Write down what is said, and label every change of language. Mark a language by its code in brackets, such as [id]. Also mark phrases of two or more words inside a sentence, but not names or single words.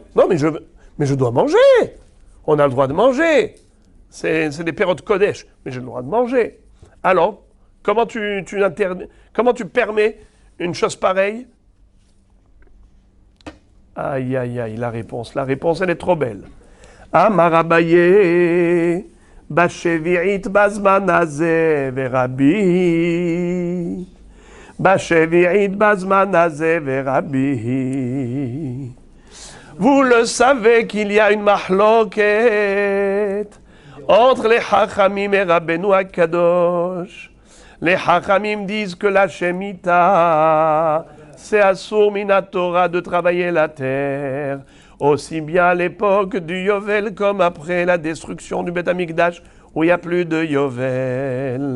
[fr] Non, mais je dois manger. On a le droit de manger. C'est des périodes Kodesh, mais j'ai le droit de manger. Alors, comment tu permets une chose pareille? Aïe, aïe, aïe, la réponse, elle est trop belle. [he] אמר אביי, בשביעית בזמן הזה ורבי. בשביעית בזמן הזה ורבי. [fr] Vous le savez qu'il y a une mahloket entre les Chachamim et Rabbeinu HaKadosh. Les Chachamim disent que la Shemitah, c'est [he] אסור מן התורה [fr] de travailler la terre, aussi bien à l'époque du Yovel comme après la destruction du Beth Amikdash, où il n'y a plus de Yovel.